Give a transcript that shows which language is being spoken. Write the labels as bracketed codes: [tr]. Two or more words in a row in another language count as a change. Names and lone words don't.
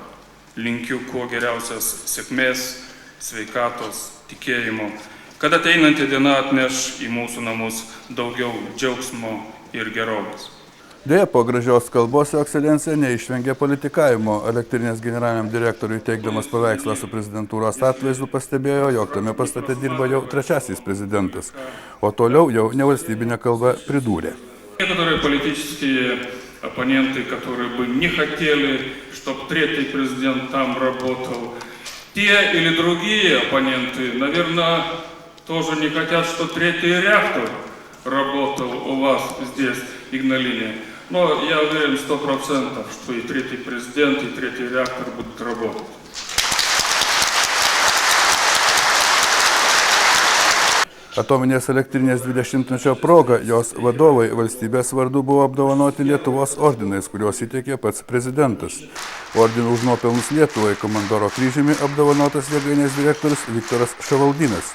[lt] Linkiu kuo geriausios sėkmės, sveikatos, tikėjimo, kad ateinanti diena atneš į mūsų namus daugiau džiaugsmo ir gerovės. Deja, po gražios kalbos jo ekscelencija neišvengė politikavimo. Elektrinės generaliniam direktoriui teikdamas paveikslą su prezidentūros atvaizdu pastebėjo, jog tame pastate dirba jau trečiasis prezidentas, o toliau jau nevalstybinę kalbą pridūrė. [ru] Некоторые политические оппоненты, которые бы не хотели, чтобы третий президент там работал, те или другие оппоненты, наверное, тоже не хотят, чтобы третий реактор работал у вас здесь, в Игналине. Но я уверен 100%, что и третий президент, и третий реактор будут работать. [lt] Atominės elektrinės 20-mečio proga jos vadovai valstybės vardu buvo apdovanoti Lietuvos ordinais, kuriuos įteikė pats prezidentas. Ordinų už nuopelnus Lietuvai komandoro kryžiumi apdovanotas jėgainės direktorius Viktoras Ševaldynas.